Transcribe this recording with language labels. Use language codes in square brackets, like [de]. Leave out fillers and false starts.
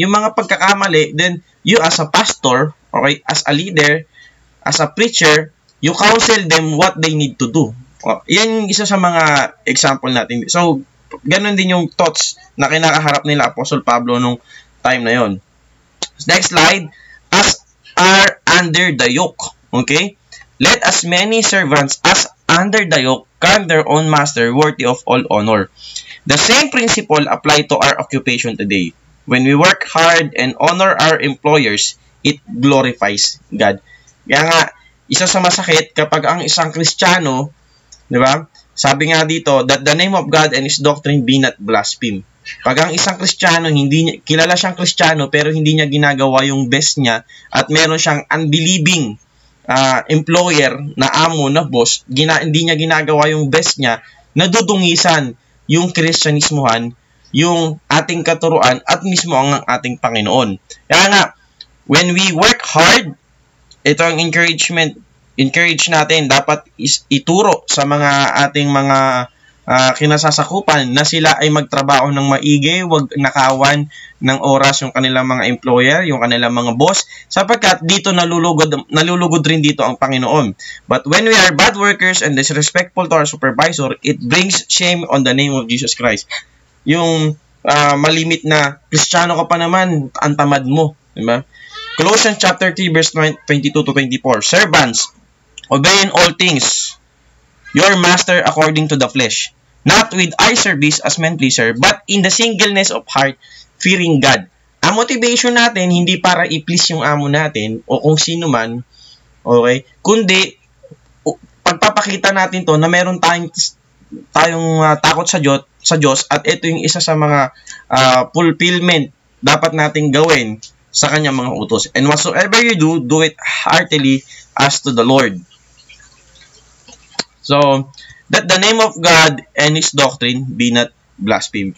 [tl] Yung mga pagkakamali, [en] then you as a pastor, okay, as a leader, as a preacher, you counsel them what they need to do. [tl] Yan yung isa sa mga example natin. So, ganun din yung thoughts na kinakaharap nila Apostle Pablo nung time na yon. [en] Next slide. As are under the yoke. Okay? Let as many servants as under the yoke count their own master worthy of all honor. The same principle apply to our occupation today. When we work hard and honor our employers, it glorifies God. [tl] Kaya nga, isa sa masakit kapag ang isang Kristiyano, di ba? Sabi nga dito, [en] that the name of God and His doctrine be not blasphemed. [tl] Pag ang isang Kristiyano, kilala siyang Kristiyano pero hindi niya ginagawa yung best niya at meron siyang unbelieving employer na amo na boss, hindi niya ginagawa yung best niya, nadudungisan yung Kristyanismohan, yung ating katuruan at mismo ang ating Panginoon. Kaya nga, [en] when we work hard, [tl] ito ang encourage natin, dapat ituro sa mga ating mga kinasasakupan na sila ay magtrabaho ng maigi, wag nakawan ng oras yung kanilang mga employer, yung kanilang mga boss, sapagkat dito nalulugod rin dito ang Panginoon. [en] But when we are bad workers and disrespectful to our supervisor, it brings shame on the name of Jesus Christ. [tl] Yung malimit na, Kristiyano ka pa naman, ang tamad mo. [en] Diba? Colossians chapter 3 verse 22 to 24. Servants, obey in all things your master according to the flesh, not with eye service as men pleaser, but in the singleness of heart, fearing God. [tl] Ang motivation natin, hindi para i-please yung amo natin o kung sino man, okay? Kundi, pagpapakita natin to na meron tayong takot sa Diyos at ito yung isa sa mga fulfillment dapat nating gawin sa kanyang mga utos. [en] And whatsoever you do, do it heartily as to the Lord. So, that the name of God and His doctrine be not blasphemed.